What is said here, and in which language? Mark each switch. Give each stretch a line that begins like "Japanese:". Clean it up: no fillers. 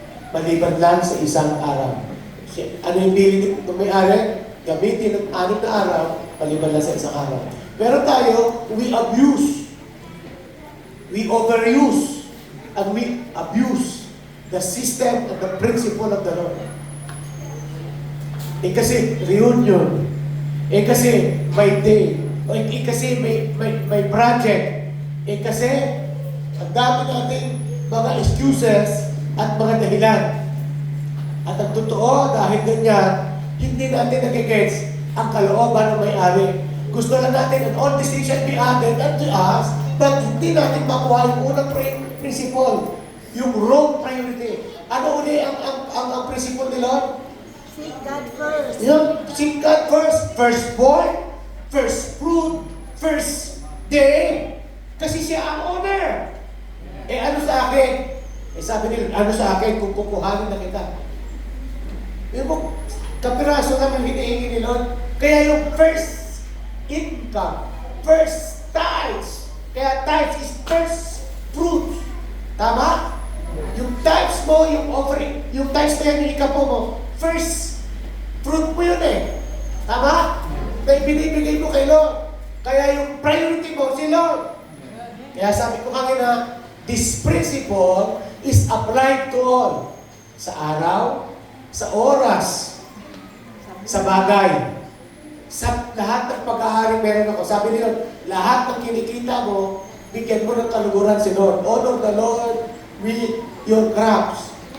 Filipino: Maliban lang sa isang araw. Ano yung bili ng may-ari? Gamitin ng 6 na araw, maliban lang sa isang araw. Pero tayo,
English: we abuse. We overuse. And we abuse the system and the principle of the Lord.
Filipino: Eh kasi reunion. Eh kasi may day. Eh kasi may project. Eh kasi ang dami nating mga excuses at mga dahilan. At ang totoo, dahil ganyan, hindi natin nagigets ang kalooban ng may-ari. Gusto lang natin,
English: and all these things shall be added unto us, but
Filipino: hindi natin makuha yung unang
English: principle, yung wrong priority.
Filipino: Ano uli ang principle ni Lord?
English: Seek God first. Yung seek God first. Firstborn, first fruit, first day.
Filipino: Kasi siya ang owner. Eh ano sa akin? Eh sabi nila, ano sa akin kung kukuhanin na kita? Yung mo, kapiraso lang yung hinihingi ni Lord. Kaya yung
English: first income, first tithes. Kaya tithes is first fruit.
Filipino: Tama? Yung tithes mo, yung offering, yung tithes na yan, yung ikapo mo, first fruit mo yun eh. Tama? Na binibigay mo kay Lord. Kaya yung priority mo, si Lord. Kaya sabi ko kanina,
English: this principle is applied to all.
Filipino: Sa araw, sa oras, sa bagay. Sa lahat ng pag-aari meron ako. Sabi nila, lahat ng kinikita mo, bigyan mo ng kaluguran si Lord.
English: Honor the Lord with your crops.